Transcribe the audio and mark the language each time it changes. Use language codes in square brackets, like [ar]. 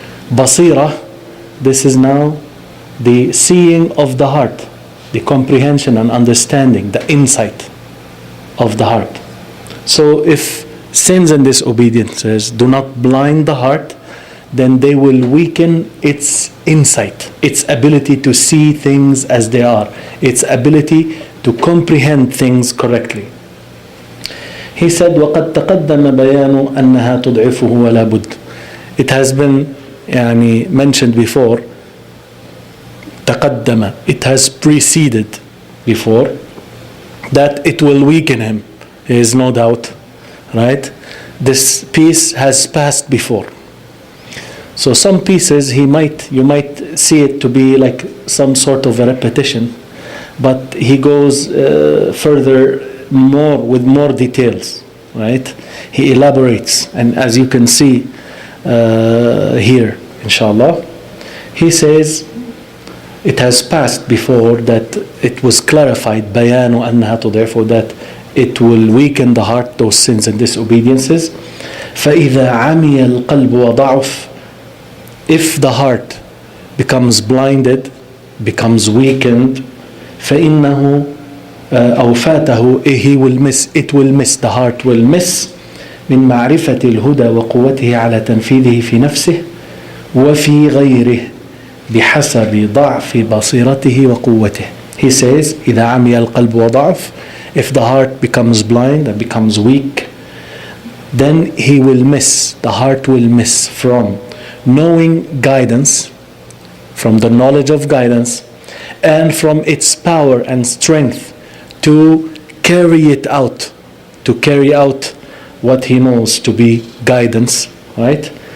[en] Basira, this is now the seeing of the heart, the comprehension and understanding, the insight of the heart. So if sins and disobediences do not blind the heart, then they will weaken its insight, its ability to see things as they are, its ability to comprehend things correctly. He said, [ar] وَقَدْ تَقَدَّمَ بَيَانُ أَنَّهَا تُضْعِفُهُ وَلَا بُدْ. [en] It has been mentioned before, تَقَدَّمَ, it has preceded before, that it will weaken him. There is no doubt. Right? This piece has passed before. So some pieces you might see it to be like some sort of a repetition, but he goes further with more details, right? He elaborates, and as you can see here, inshallah, he says it has passed before that it was clarified, bayanu annaha tud'ifu, that it will weaken the heart, those sins and disobediences. [ar] فَإِذَا عَمِيَ الْقَلْبُ وَضَعُفْ, [en] if the heart becomes blinded, becomes weakened, [ar] فَإِنَّهُ أَوْ فَاتَهُ, [en] it will miss, the heart will miss [ar] مِنْ مَعْرِفَةِ الْهُدَى وَقُوَّتِهِ عَلَى تَنْفِيذِهِ فِي نَفْسِهِ وَفِي غَيْرِهِ بِحَسَبِ ضَعْفِ بَصِيرَتِهِ وَقُوَّتِهِ. [en] He says [ar] إِذَا عَمِيَ الْقَلْبُ وَضَعُفْ, [en] if the heart becomes blind and becomes weak, then the heart will miss from knowing guidance, from the knowledge of guidance, and from its power and strength to carry out what he knows to be guidance, right?